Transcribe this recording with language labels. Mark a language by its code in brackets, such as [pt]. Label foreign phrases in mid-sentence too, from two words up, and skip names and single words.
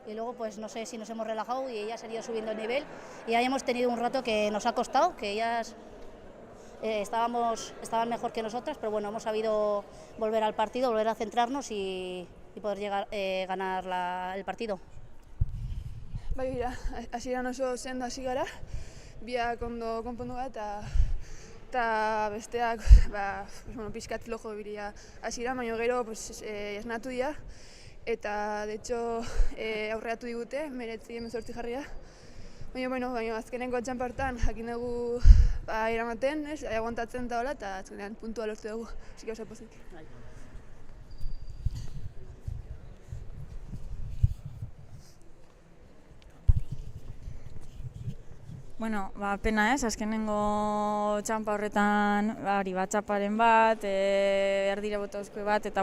[es] y luego pues no sé si nos hemos relajado y ellas han ido subiendo el nivel y ahí hemos tenido un rato que nos ha costado, que ellas estaban mejor que nosotras, pero bueno, hemos sabido volver al partido, volver a centrarnos y poder ganar el partido. [eu] Bai, hasieran oso sendo hasi gara, biak ondo konpondu gara eta besteak pixkat flojo biria hasieran, baina gero esnatu dira eta [es] de hecho [eu] aurreatu digute, 19-18 jarria. Baina azkenengo txanpartan jakin dugu eramaten, aguantatzen eta hola, eta azkenean puntua lortu dugu, [es] así que [eu] oso pozik. Bueno, pena ez, azkenengo txanpa horretan txaparen bat, erdire botauzko bat, eta